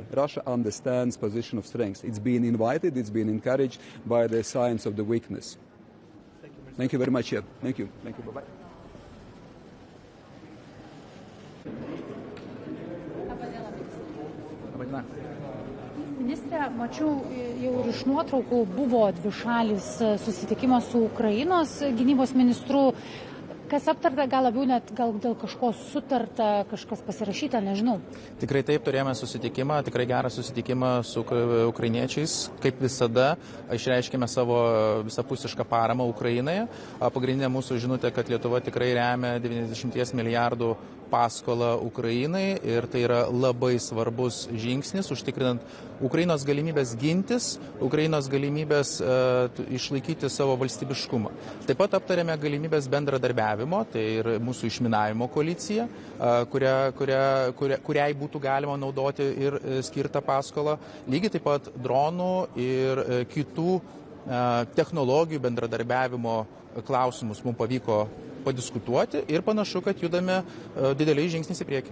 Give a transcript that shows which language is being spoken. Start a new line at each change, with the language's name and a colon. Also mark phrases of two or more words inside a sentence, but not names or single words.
English: Russia understands position of strength. It's been invited, it's been encouraged by the signs of the weakness. Thank you very much. Yeah. Thank you. Thank you. Bye-bye.
Lithuanian: Ministre, mačiau jau ir iš nuotraukų buvo dvišalis susitikimas su Ukrainos gynybos ministru. Kas aptarta, gal labiau net dėl kažko sutarta, kažkas pasirašyta, nežinau. Tikrai taip, turėjome susitikimą, tikrai gerą susitikimą su ukrainiečiais. Kaip visada, išreiškėme savo visapusišką paramą Ukrainoje. Pagrindinė mūsų žinutė, kad Lietuva tikrai remia 90 milijardų paskolą Ukrainai ir tai yra labai svarbus žingsnis, užtikrinant Ukrainos galimybės gintis, Ukrainos galimybės išlaikyti savo valstybiškumą. Taip pat aptarėme galimybės bendradarbiavimo, tai ir mūsų išminavimo koalicija, kuriai būtų galima naudoti ir skirtą paskolą. Lygiai taip pat dronų ir kitų technologijų bendradarbiavimo klausimus mums pavyko padiskutuoti ir panašu, kad judame dideliais žingsniais į priekį.